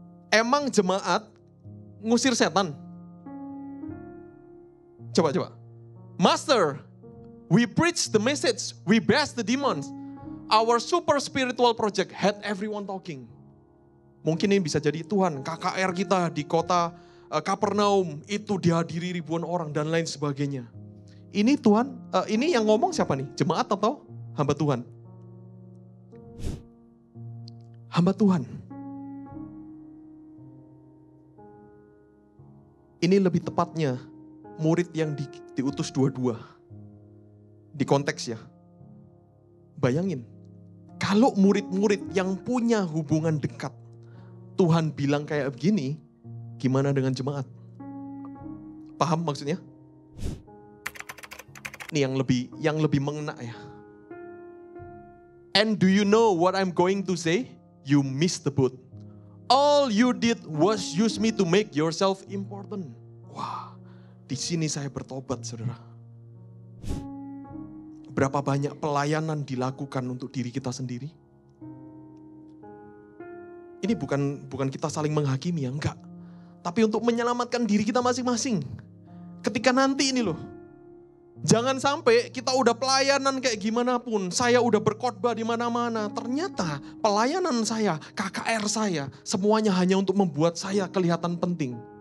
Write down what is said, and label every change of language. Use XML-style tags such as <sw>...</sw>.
<id>Emang jemaat ngusir setan? Coba.</id> <en>Master, we preach the message, we bast the demons. Our super spiritual project had everyone talking.</en> <id>Mungkin ini bisa jadi Tuhan, KKR kita di kota Kapernaum itu dihadiri ribuan orang dan lain sebagainya. Ini Tuhan, ini yang ngomong siapa nih? Jemaat atau hamba Tuhan? Hamba Tuhan. Ini lebih tepatnya murid yang diutus dua-dua. Di konteks ya. Bayangin, kalau murid-murid yang punya hubungan dekat, Tuhan bilang kayak begini, gimana dengan jemaat? Paham maksudnya? Ini yang lebih mengena ya.</id> <en>And do you know what I'm going to say? You missed the boat. All you did was use me to make yourself important.</en> <id>Wah, di sini saya bertobat, saudara. Berapa banyak pelayanan dilakukan untuk diri kita sendiri? Ini bukan kita saling menghakimi ya, enggak. Tapi untuk menyelamatkan diri kita masing-masing. Ketika nanti ini loh, jangan sampai kita udah pelayanan kayak gimana pun, saya udah berkhotbah di mana-mana, ternyata pelayanan saya, KKR saya, semuanya hanya untuk membuat saya kelihatan penting.</id>